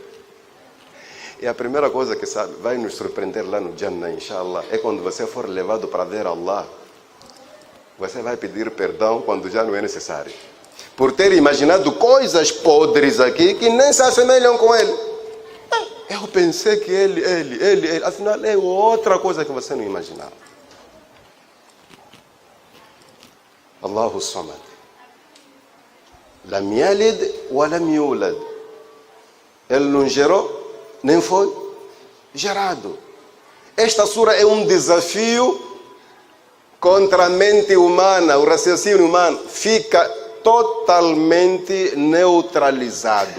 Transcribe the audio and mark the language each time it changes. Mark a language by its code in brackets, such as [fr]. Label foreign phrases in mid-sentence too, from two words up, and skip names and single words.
[pt] E a primeira coisa que sabe, vai nos surpreender lá no Jannah, inshallah, é quando você for levado para ver Allah. Você vai pedir perdão quando já não é necessário. Por ter imaginado coisas podres aqui que nem se assemelham com Ele. Eu pensei que ele. Afinal, é outra coisa que você não imaginava. [ar] الله الصمد. لم يلد ولم يولد. [pt] Ele não gerou, nem foi gerado. Esta sura é um desafio contra a mente humana, o raciocínio humano. Fica totalmente neutralizado.